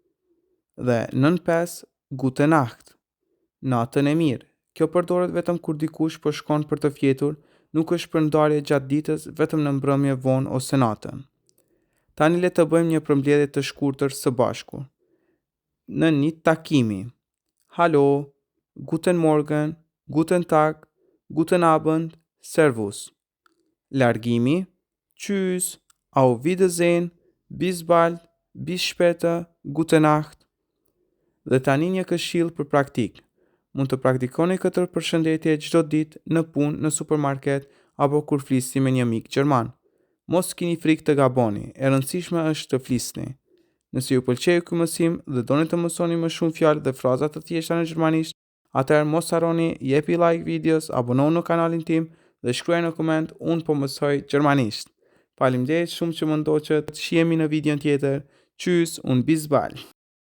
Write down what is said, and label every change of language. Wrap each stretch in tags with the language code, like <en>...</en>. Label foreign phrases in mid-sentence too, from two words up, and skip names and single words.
<sq>Dhe në 5,</sq> <de>Gute Nacht,</de> <sq>natën e mirë. Kjo përdoret vetëm kur dikush po shkon për të fjetur, nuk është për ndarje gjatë ditës, vetëm në mbrëmje vonë ose natën. Tani le të bëjmë një përmbledhje të shkurtër së bashku. Në një takimi. Halo,</sq> <de>Guten Morgen, Guten Tag, Guten Abend, Servus.</de> <sq>Largimi.</sq> <de>Tschüss, Auf Wiedersehen, Bis bald, Bis später, Gute Nacht.</de> <sq>Dhe tani një këshill për praktikë. Mund të praktikoni këtë përshëndetje çdo ditë në punë, në supermarket apo kur flisni me një mik gjerman. Mos keni frikë të gaboni, e rëndësishme është të flisni. Nëse ju pëlqeu ky mësim dhe doni të mësoni më shumë fjalë dhe fraza të thjeshta në gjermanisht, atëherë mos harroni jepi like videos, abonohu në kanalin tim dhe shkruaj në koment unë po mësoj gjermanisht. Faleminderit shumë që më ndoqët. Shihemi në videon tjetër.</sq> <de>Tschüss und bis bald.</de>